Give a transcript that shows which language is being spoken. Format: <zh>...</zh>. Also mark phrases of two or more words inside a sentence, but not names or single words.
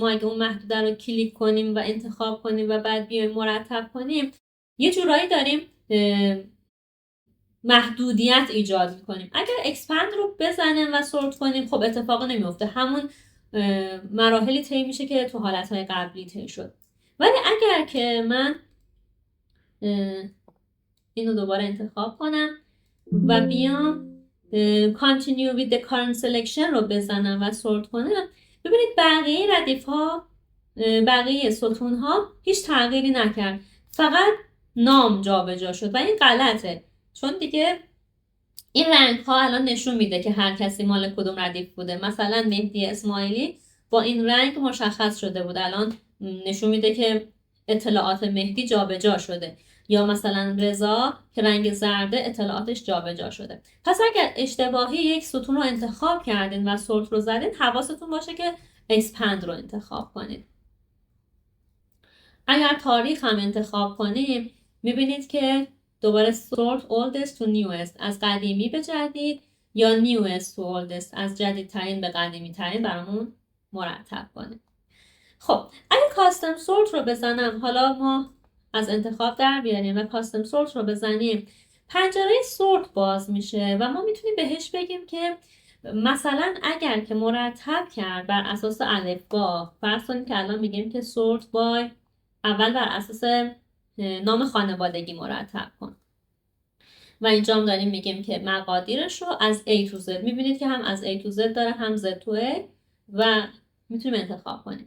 <fa>ما اگه اون محدوده رو کلیک کنیم و انتخاب کنیم و بعد بیایم مرتب کنیم یه جورایی داریم محدودیت ایجاد میکنیم. اگر expand رو بزنیم و سورت کنیم خب اتفاق نمیفته، همون مراحلی طی میشه که تو حالتهای قبلی طی شد. ولی اگر که من اینو دوباره انتخاب کنم و بیام</fa> <en>continue with the current selection</en> <fa>رو بزنم و سورت کنم ببینید بقیه ردیف ها بقیه ستون ها هیچ تغییری نکرد، فقط نام جابجا شد و این غلطه چون دیگه این رنگ ها الان نشون میده که هر کسی مال کدوم ردیف بوده. مثلا مهدی اسماعیلی با این رنگ مشخص شده بود، الان نشون میده که اطلاعات مهدی جابجا شده. یا مثلا رضا که رنگ زرده اطلاعاتش جابجا شده. پس اگر اشتباهی یک ستون رو انتخاب کردین و سورت رو زدین، حواستون باشه که اکسپند رو انتخاب کنید. اگر تاریخ هم انتخاب کنیم میبینید که دوباره</fa> <en>sort oldest to newest،</en> <fa>از قدیمی به جدید، یا</fa> <en>newest to oldest،</en> <fa>از جدیدترین به قدیمی ترین برامون مرتب کنه. خب اگه</fa> <en>custom sort</en> <fa>رو بزنم، حالا ما از انتخاب در بیاریم و</fa> <en>custom sort</en> <fa>رو بزنیم، پنجره سورت باز میشه و ما میتونیم بهش بگیم که مثلا اگر که مرتب کرد بر اساس الفبا، فرض کنیم که الان میگیم که</fa> <en>sort by,</en> <fa>اول بر اساس نام خانوادگی مرتب کن و اینجا هم داریم میگیم که مقادیرش رو از</fa> <en>A to Z،</en> <fa>میبینید که هم از</fa> <en>A to Z</en> <fa>داره هم</fa> <en>Z to A</en> <fa>و میتونیم انتخاب کنیم.</fa>